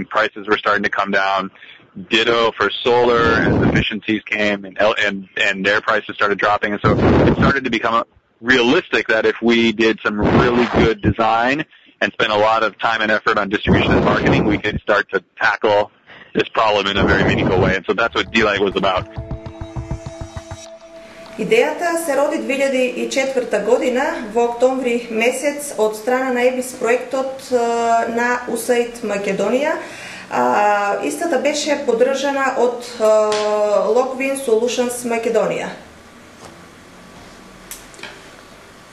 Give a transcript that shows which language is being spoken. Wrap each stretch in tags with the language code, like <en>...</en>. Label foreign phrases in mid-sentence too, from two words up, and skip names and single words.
<en>Prices were starting to come down. Ditto for solar as efficiencies came and their prices started dropping. And so it started to become realistic that if we did some really good design and spent a lot of time and effort on distribution and marketing, we could start to tackle this problem in a very meaningful way. And so that's what D-Light was about.</en> <mk>Идеята се роди 2004 година во октомври месец од страна на ЕБИС проектот на USAID Македонија. Истата беше поддржана од Lockvin Solutions Македонија.</mk>